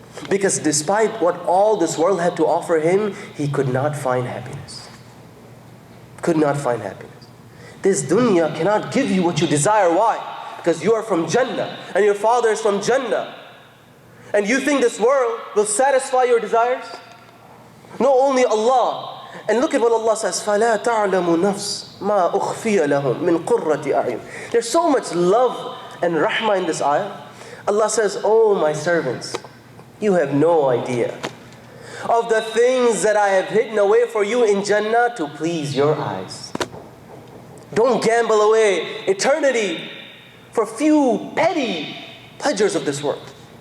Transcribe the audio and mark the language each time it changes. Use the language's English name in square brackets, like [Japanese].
[English] Because despite what all this world had to offer him, he could not find happiness. Could not find happiness. This dunya cannot give you what you desire. Why? Because you are from Jannah, and your father is from Jannah. And you think this world will satisfy your desires? No, only Allah. And look at what Allah says, [Arabic] فَلَا تَعْلَمُ نَفْسٌ مَا أُخْفِيَ لَهُمْ مِنْ قُرَّةِ أَعْيُنٍ. [English] There's so much love and rahmah in this ayah. Allah says, oh my servants, you have no idea of the things that I have hidden away for you in Jannah to please your eyes. Don't gamble away eternity for few petty pleasures of this world.